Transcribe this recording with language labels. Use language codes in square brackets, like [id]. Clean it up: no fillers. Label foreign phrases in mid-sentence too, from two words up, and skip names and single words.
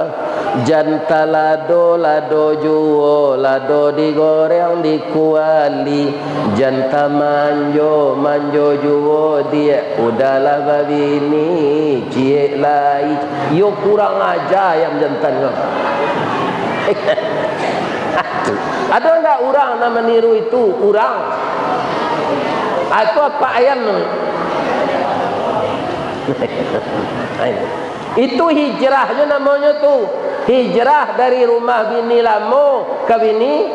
[min] Janta lado juo, lado digoreng dikuali. Janta manjo juo dia. Udahlah babini cie lai. Yo kurang aja ayam jantan ko. [id] Ada enggak orang nama niru itu? Orang. Atau apa ayam? Itu hijrahnya namanya tuh. Hijrah dari rumah bini lamo ke bini.